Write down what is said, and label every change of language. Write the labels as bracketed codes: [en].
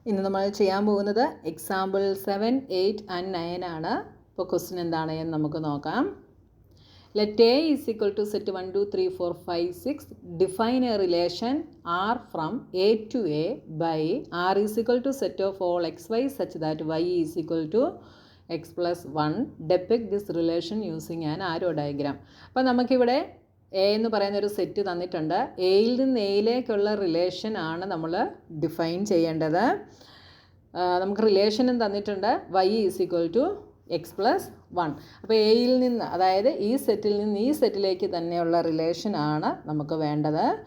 [ml] ഇന്ന് നമ്മൾ ചെയ്യാൻ പോകുന്നത് എക്സാമ്പിൾ 7, 8 and 9 ആണ്. ഇപ്പോൾ ക്വസ്റ്റ്യൻ എന്താണ് എന്ന് നമുക്ക് നോക്കാം. [en] Let A is equal to set 1, 2, 3, 4, 5, 6. Define a relation R from A to A by R is equal to set of all xy such that y is equal to x plus 1. Depict this relation using an arrow diagram. [ml] അപ്പോൾ നമുക്കിവിടെ A എന്ന് പറയുന്ന ഒരു set തന്നിട്ടുണ്ട്. എയിൽ നിന്ന് എയിലേക്കുള്ള relation ആണ് നമ്മൾ ഡിഫൈൻ ചെയ്യേണ്ടത്. നമുക്ക് റിലേഷനും തന്നിട്ടുണ്ട് y is equal to X plus 1. അപ്പോൾ എയിൽ നിന്ന്, അതായത് ഈ സെറ്റിൽ നിന്ന് ഈ സെറ്റിലേക്ക് തന്നെയുള്ള റിലേഷൻ ആണ് നമുക്ക് വേണ്ടത്.